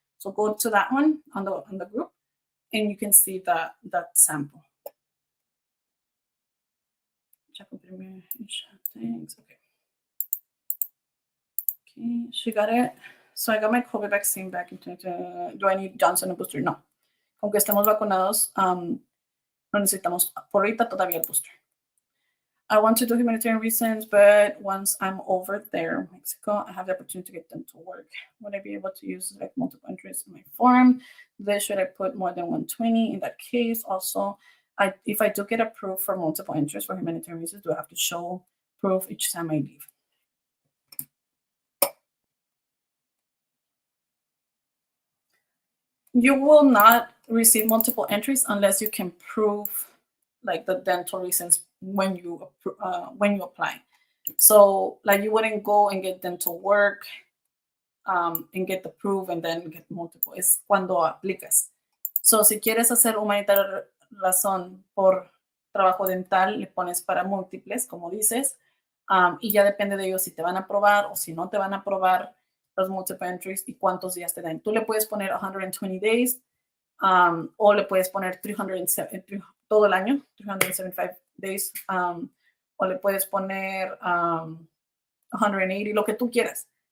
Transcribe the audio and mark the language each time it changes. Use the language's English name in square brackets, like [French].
[English] So go to that one on the group, and you can see that sample. Thanks. Okay. Okay, she got it. So I got my COVID vaccine back in 2020. Do I need Johnson and booster? No. [Spanish] Aunque estemos vacunados, no necesitamos por ahorita todavía el booster. [English] I want to do humanitarian reasons, but once I'm over there, Mexico, I have the opportunity to get them to work. Would I be able to use like multiple entries in my form? Should I put more than 120 in that case? Also, if I do get approved for multiple entries for humanitarian reasons, do I have to show proof each time I leave? You will not receive multiple entries unless you can prove like the dental reasons when you apply. So like you wouldn't go and get dental work and get the proof and then get multiple. [Spanish] Es cuando aplicas. So si quieres hacer humanitaria razón por trabajo dental, le pones para múltiples, como dices, y ya depende de ellos si te van a aprobar o si no te van a aprobar los multiple entries y cuántos días te dan. Tú le puedes poner 120 days o le puedes poner 307 todo el año, 375 days, o le puedes poner 180, lo que tú quieras.